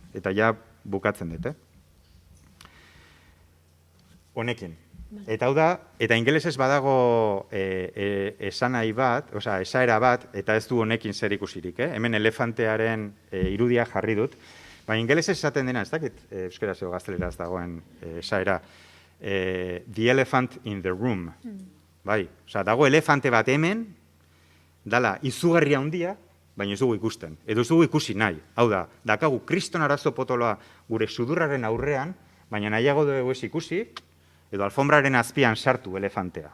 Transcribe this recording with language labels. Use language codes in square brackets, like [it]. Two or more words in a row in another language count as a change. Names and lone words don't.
[eu] Eta ja bukatzen dut, Honekin. Eta hau da, eta ingelesez badago esanai bat, esaera bat, eta ez du honekin zer ikusirik, Hemen elefantearen irudia jarri dut, baina ingelesez esaten dena, ez dakit, euskeraz edo gazteleraz dagoen esaera, [en] the elephant in the room. [eu] Bai, dago elefante bat hemen, dala izugarria handia, baina ez dugu ikusten. Edo ez dugu ikusi nahi. Hau da, dakagu kriston arazo potoloa gure sudurraren aurrean, baina nahiago dugu ez ikusi, edo alfombraren azpian sartu elefantea.